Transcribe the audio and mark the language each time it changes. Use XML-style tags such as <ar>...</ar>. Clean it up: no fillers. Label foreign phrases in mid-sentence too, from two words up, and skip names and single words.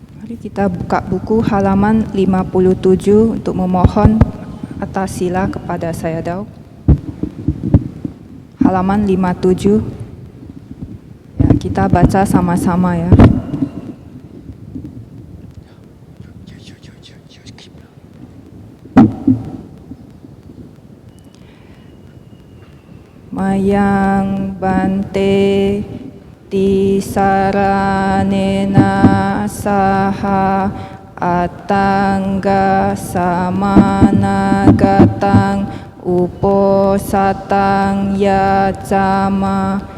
<id>Mari kita buka buku halaman 57 untuk memohon atas sila kepada saya Daud. Halaman 57. Ya, kita baca sama-sama ya.</id> <pi>Mayang bante tisaranena saha atangga samanagatang uposatang yacama</pi>